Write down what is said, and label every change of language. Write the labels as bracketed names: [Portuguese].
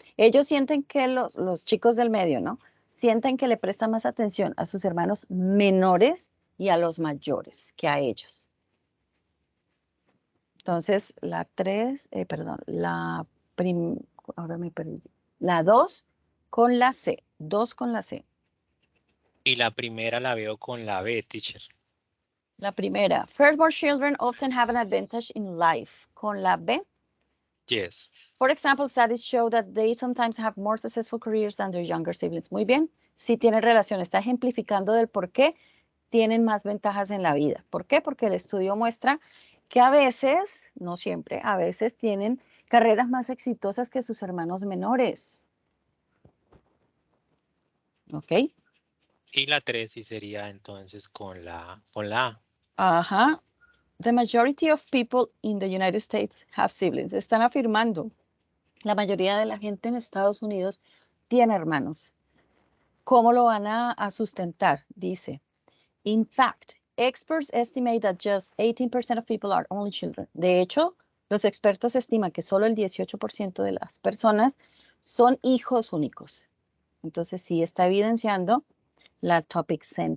[Spanish] Ellos sienten que los chicos del medio, ¿no? Sienten que le prestan más atención a sus hermanos menores y a los mayores que a ellos. Entonces, la 3, perdón, ahora me perdí. La 2 con la C. 2 con la C. Y la primera la veo con la B, teacher. La primera. [English] Firstborn children often have an advantage in life. [Spanish] Con la B. [English] Yes. For example, studies show that they sometimes have more successful careers than their younger siblings. [Spanish] Muy bien. Sí tiene relación. Está ejemplificando del por qué tienen más ventajas en la vida. ¿Por qué? Porque el estudio muestra que a veces, no siempre, a veces tienen carreras más exitosas que sus hermanos menores. ¿Ok? Y la 3 sí sería entonces con la A. Ajá. [English] The majority of people in the United States have siblings. [Spanish] Están afirmando. La mayoría de la gente en Estados Unidos tiene hermanos. ¿Cómo lo van a sustentar? Dice, [English] In fact, experts estimate that just 18% of people are only children. [Spanish] De hecho, los expertos estiman que solo el 18% de las personas son hijos únicos. Entonces, sí está evidenciando la topic-centered